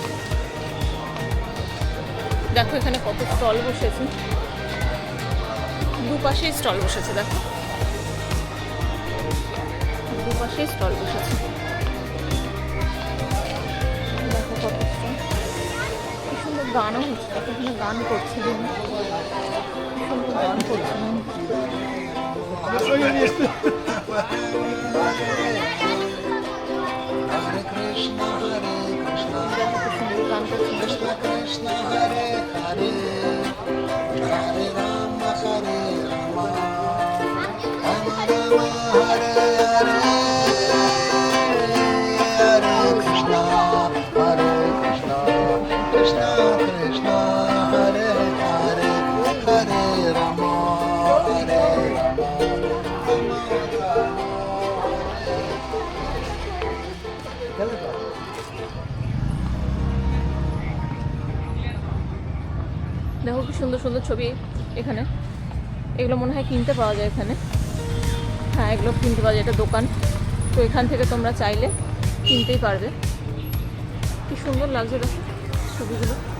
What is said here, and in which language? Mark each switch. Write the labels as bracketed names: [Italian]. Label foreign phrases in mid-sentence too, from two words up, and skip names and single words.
[Bangla] দেখো এখানে কত স্টল বসেছে, দুপাশেই স্টল বসেছে, দেখো দুপাশেই স্টল বসেছে। দেখো কত স্টল, কি সুন্দর গানও হচ্ছে, দেখো এখানে গান করছে, কি সুন্দর গান করছে। [Sanskrit] कृष्ण कृष्ण हरे हरे हरे राम हरे राम राम राम हरे हरे हरे कृष्ण कृष्ण कृष्ण हरे हरे हरे राम हरे राम. [Bangla] দেখো কি সুন্দর সুন্দর ছবি এখানে, এগুলো মনে হয় কিনতে পাওয়া যায় এখানে। হ্যাঁ, এগুলো কিনতে পাওয়া যায়, এটা দোকান। তো এখান থেকে তোমরা চাইলে কিনতেই পারবে। কি সুন্দর লাগছে দেখো ছবিগুলো।